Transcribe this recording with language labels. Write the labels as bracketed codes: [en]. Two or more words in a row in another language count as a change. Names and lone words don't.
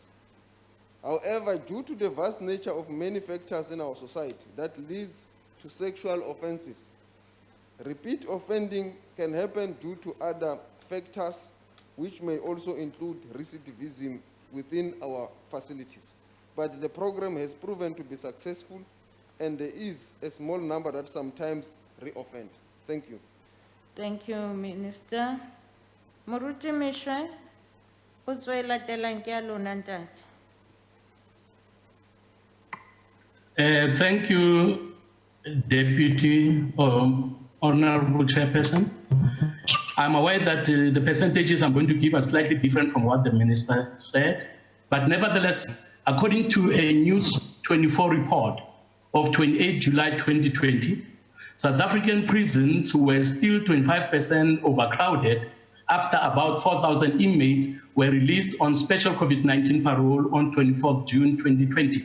[en] However, due to the vast nature of many factors in our society that leads to sexual offenses, repeat offending can happen due to other factors, which may also include recidivism within our facilities. But the program has proven to be successful, and there is a small number that sometimes reoffend. Thank you. Thank you, Minister. [st] Moruti Mishwe, o tswela telang ke a lona ntate. [en] Thank you, Deputy Honorable Chairperson. I'm aware that the percentages I'm going to give are slightly different from what the Minister said, but nevertheless, according to a News 24 report of 28 July 2020, South African prisons were still 25% overcrowded after about 4,000 inmates were released on special COVID-19 parole on 24 June 2020.